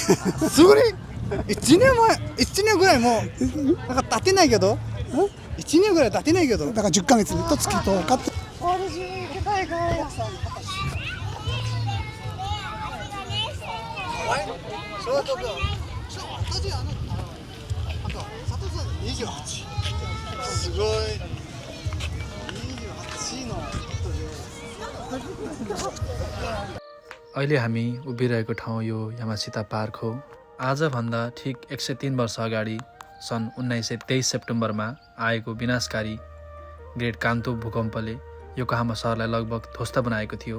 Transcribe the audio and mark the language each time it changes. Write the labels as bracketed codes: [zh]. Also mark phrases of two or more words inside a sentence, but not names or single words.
[ja] すぐに？1年ぐらいもうなんか経ってないけど。1年ぐらい経ってないけど。だから10ヶ月と月10日って。すごい。 [ne] अहिले हामी उभिरहेको ठाउँ यो यामासिता पार्क हो। आजभन्दा ठिक 103 वर्ष अगाडि सन् 1923 सेप्टेम्बरमा आएको विनाशकारी ग्रेट कान्तो भूकम्पले योकोहामा सहरलाई लगभग ध्वस्त बनाएको थियो।